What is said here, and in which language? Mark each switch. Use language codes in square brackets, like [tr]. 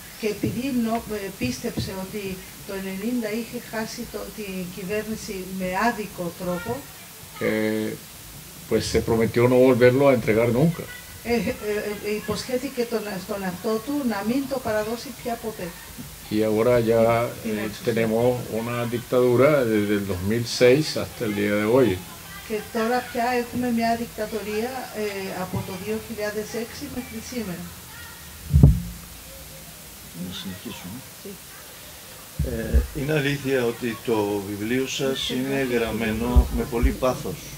[el] και επειδή πίστεψε ότι το 1990 είχε χάσει την κυβέρνηση με άδικο τρόπο, [es] pues se prometió no volverlo a entregar nunca. [el] Υποσχέθηκε στον εαυτό του να μην το παραδώσει πια ποτέ. [es] Y ahora ya tenemos una dictadura desde el 2006 hasta el día de hoy. [el] Και τώρα πια έχουμε μια δικτατορία από το 2006 μέχρι σήμερα. Να συνεχίσουμε. Είναι αλήθεια ότι το βιβλίο σας είναι γραμμένο με πολύ πάθος.